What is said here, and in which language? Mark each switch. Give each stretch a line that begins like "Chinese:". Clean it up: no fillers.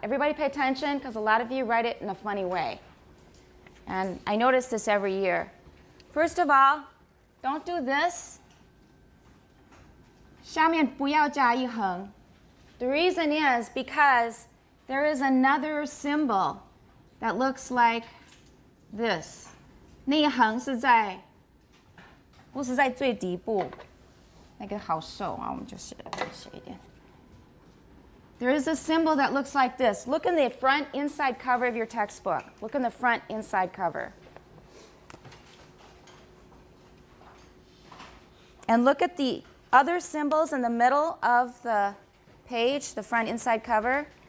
English: Everybody pay attention, because a lot of you write it in a funny way. And I notice this every year. First of all, don't do this.
Chinese: 下面不要加一横.
English: The reason is because there is another symbol that looks like this.
Chinese: 那一横是在不是在最底部，那个好瘦啊，我们就写一点。
English: There is a symbol that looks like this. Look in the front inside cover of your textbook. Look in the front inside cover. And look at the other symbols in the middle of the page, the front inside cover.